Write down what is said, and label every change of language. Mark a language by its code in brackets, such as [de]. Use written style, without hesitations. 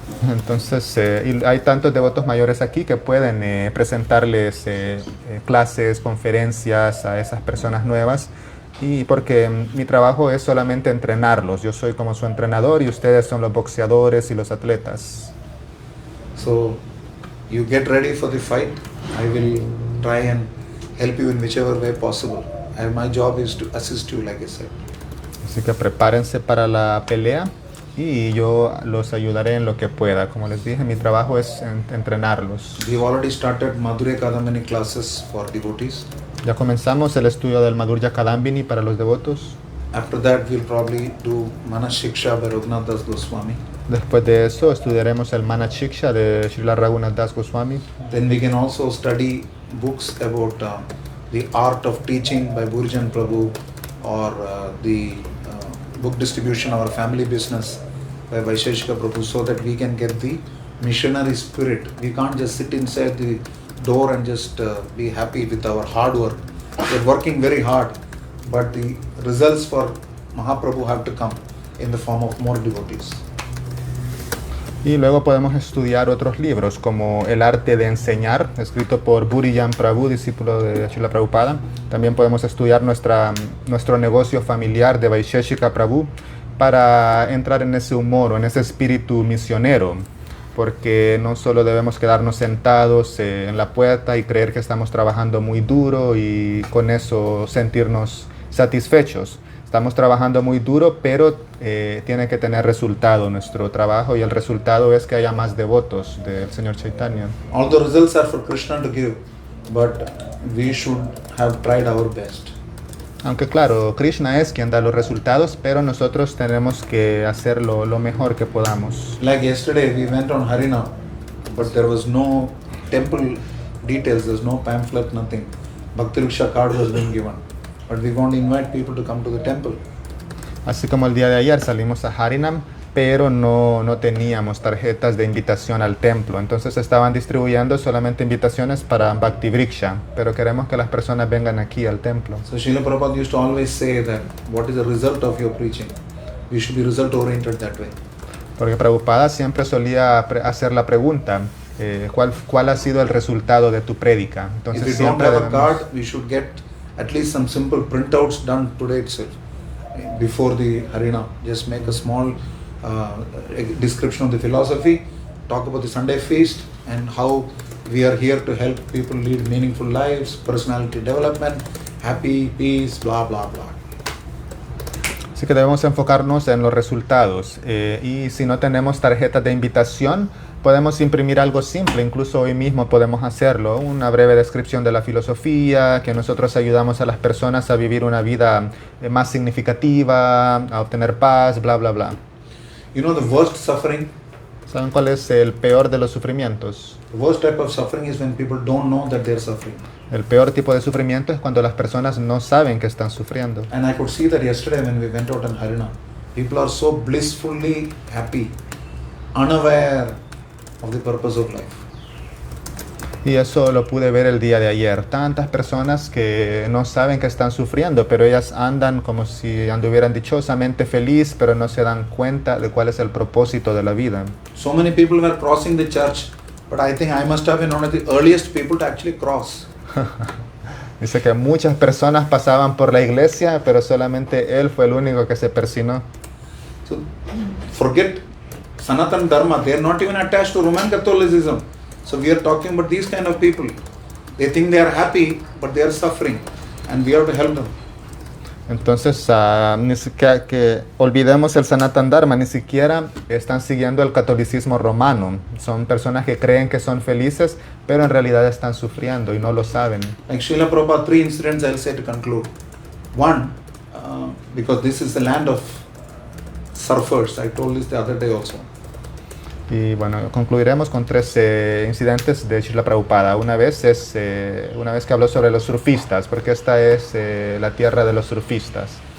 [es] Entonces, y hay tantos devotos mayores aquí que pueden presentarles clases, conferencias a esas personas nuevas. Y porque mi trabajo es solamente entrenarlos. Yo soy como su entrenador y ustedes son los boxeadores y los atletas. [en] So you get ready for the fight. I will try and help you in whichever way possible. And my job is to assist you, like I said. [es] Así que prepárense para la pelea y yo los ayudaré en lo que pueda. Como les dije, mi trabajo es entrenarlos. [en] We've already started Madhurya Kadambini classes for devotees. [es] Ya comenzamos el estudio del Madhurya Kadambini para los devotos. [en] After that, we'll probably do Manas Shiksha by Raghunath Das Goswami. [es] Después de eso estudiaremos el Manas Shiksha de Srila Raghunath Das Goswami. [en] Then we can also study books about the art of teaching by Burjan Prabhu, or the book distribution of our family business by Vaisheshika Prabhu, so that we can get the missionary spirit. We can't just sit inside the door and just be happy with our hard work. We're working very hard, but the results for Mahaprabhu have to come in the form of more devotees. [es] Y luego podemos estudiar otros libros como El arte de enseñar, escrito por Burijan Prabhu, discípulo de Srila Prabhupada. También podemos estudiar nuestro negocio familiar de Vaisheshika Prabhu para entrar en ese humor o en ese espíritu misionero, porque no solo debemos quedarnos sentados en la puerta y creer que estamos trabajando muy duro y con eso sentirnos satisfechos. Estamos trabajando muy duro, pero tiene que tener resultado nuestro trabajo, y el resultado es que haya más devotos del Señor Chaitanya. [en] All the results are for Krishna to give, but we should have tried our best. [es] Aunque claro, Krishna es quien da los resultados, pero nosotros tenemos que hacerlo lo mejor que podamos. [en] Like yesterday, we went on Harinam, but there was no temple details, there's no pamphlet, nothing. Bhakti Riksha card was being given, but we want to invite people to come to the temple. [es] Así como el día de ayer salimos a Harinam, pero no teníamos tarjetas de invitación al templo. Entonces estaban distribuyendo solamente invitaciones para Bhakti Vriksha, pero queremos que las personas vengan aquí al templo. [en] So Srila Prabhupada used to always say that, what is the result of your preaching? We should be result oriented that way. [es] Porque Prabhupada siempre solía hacer la pregunta, ¿cuál ha sido el resultado de tu prédica? Entonces [en] If we don't [es] siempre [en] have a [es] debemos... [en] card, we should get at least some simple printouts done today itself, before the Harinam. Just make a small description of the philosophy, talk about the Sunday feast and how we are here to help people lead meaningful lives, personality development, happy, peace, blah, blah, blah. [es] Así que debemos enfocarnos en los resultados, y si no tenemos tarjetas de invitación, podemos imprimir algo simple, incluso hoy mismo podemos hacerlo, una breve descripción de la filosofía, que nosotros ayudamos a las personas a vivir una vida más significativa, a obtener paz, bla, bla, bla. [en] You know the worst suffering? [es] ¿Saben cuál es el peor de los sufrimientos? [en] The worst type of suffering is when people don't know that they're suffering. [es] El peor tipo de sufrimiento es cuando las personas no saben que están sufriendo. [en] And I could see that yesterday when we went out on Harinam. People are so blissfully happy, unaware of the purpose of life. [es] Y eso lo pude ver el día de ayer. Tantas personas que no saben que están sufriendo, pero ellas andan como si anduvieran dichosamente feliz, pero no se dan cuenta de cuál es el propósito de la vida. [en] So many people were crossing the church, but I think I must have been one of the earliest people to actually cross. [es] Dice que muchas personas pasaban por la iglesia, pero solamente él fue el único que se persinó. [en] So forget Sanatana Dharma, they are not even attached to Roman Catholicism. So we are talking about these kind of people. They think they are happy, but they are suffering, and we have to help them. [es] Entonces, ni siquiera que olvidemos el Sanatana Dharma, ni siquiera están siguiendo el catolicismo romano. Son personas que creen que son felices, pero en realidad están sufriendo y no lo saben. [en] Like Srila Prabhupada, 3 incidents I'll say to conclude. One, because this is the land of surfers. I told this the other day also. [es] Y bueno, concluiremos con 3 incidentes de Srila Prabhupada. Una vez que habló sobre los surfistas, porque esta es la tierra de los surfistas.